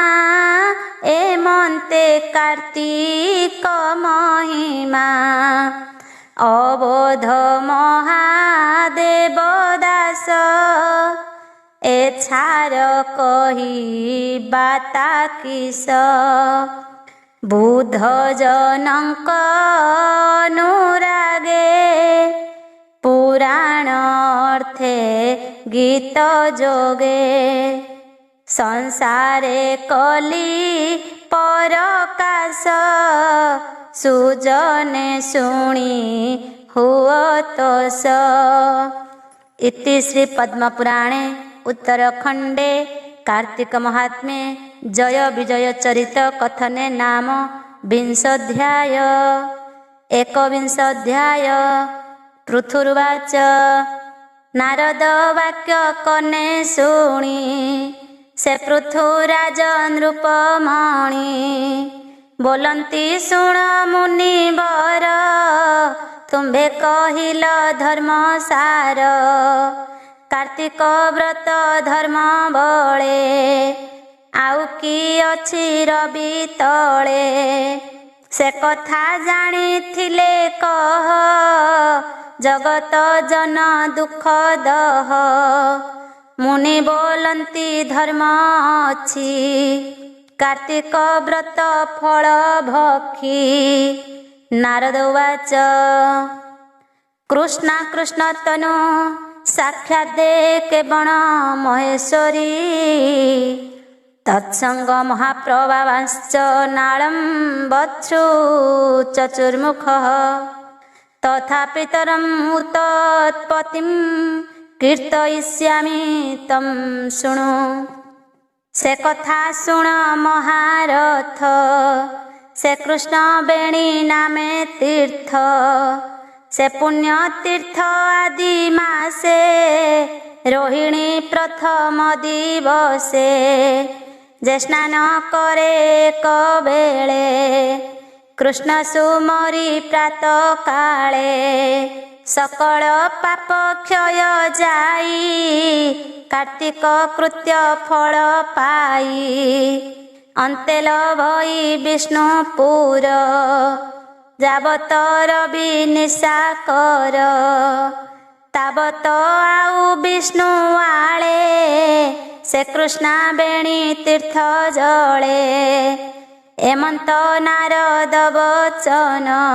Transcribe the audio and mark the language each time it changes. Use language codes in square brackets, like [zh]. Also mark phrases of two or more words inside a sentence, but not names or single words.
[or] ଏମନ୍ତେ କାର୍ତ୍ତିକ ମହିମା ଅବୋଧ ମହାଦେବ ଦାସ ଏଛାର କହି ବାତା କିସ ବୁଧ ଜନକ ଅନୁରାଗେ ପୁରାଣ ଅର୍ଥେ ଗୀତ ଯୋଗେ ସଂସାରେ କଳି ପରକାଶ ସୁଜନେ ଶୁଣି ହୁଅତୋଷ। [sa] इति श्री पद्मपुराणे उत्तरखंडे कार्तिक महात्म्ये जय विजय चरित कथने नाम विंशोऽध्याय। एकविंशोऽध्याय। पृथुर्वाच [or] ନାରଦ ବାକ୍ୟ କନେ ଶୁଣି ସେ ପୃଥୁରାଜ ନୃପମଣି ବୋଲନ୍ତି ଶୁଣ ମୁନିବର ତୁମ୍ଭେ କହିଲ ଧର୍ମ ସାର କାର୍ତ୍ତିକ ବ୍ରତ ଧର୍ମ ବଳେ ଆଉ କି ଅଛି ରବି ତଳେ ସେ କଥା ଜାଣିଥିଲେ କହ ଜଗତ ଜନ ଦୁଖ ଦହ ମୁନି ବୋଲନ୍ତି ଧର୍ମ ଅଛି କାର୍ତ୍ତିକ ବ୍ରତ ଫଳ ଭକ୍ଷୀ। [sa] नारद उवाच कृष्णा कृष्ण तनु साक्षात् देखे बण महेश्वरी तत्संग महाप्रभावांश्च नालं वत्सु चतुर्मुखः तथा पितरं उत्पत्तिं कीर्तयिष्यामि तं शृणु। [or] ସେ କଥା ଶୁଣ ମହାରଥ ସେ କୃଷ୍ଣ ବେଣୀ ନାମେ ତୀର୍ଥ ସେ ପୁଣ୍ୟ ତୀର୍ଥ ଆଦି ମାସେ ରୋହିଣୀ ପ୍ରଥମ ଦିବସେ ଯେ ସ୍ନାନ କରେ କବେଳେ କୃଷ୍ଣ ସୁମରି ପ୍ରାତ କାଳେ ସକଳ ପାପ କ୍ଷୟ ଯାଇ କାର୍ତ୍ତିକ କୃତ୍ୟ ଫଳ ପାଇ ଅନ୍ତେ ଲଭଇ ବିଷ୍ଣୁପୁର ଯାବତ ରବି ନିଶା କର ତାବତ ଆଉ ବିଷ୍ଣୁ ଆଳେ ସେ କୃଷ୍ଣା ବେଣୀ ତୀର୍ଥ ଜଳେ ଏମନ୍ତ ନାରଦ ବଚନ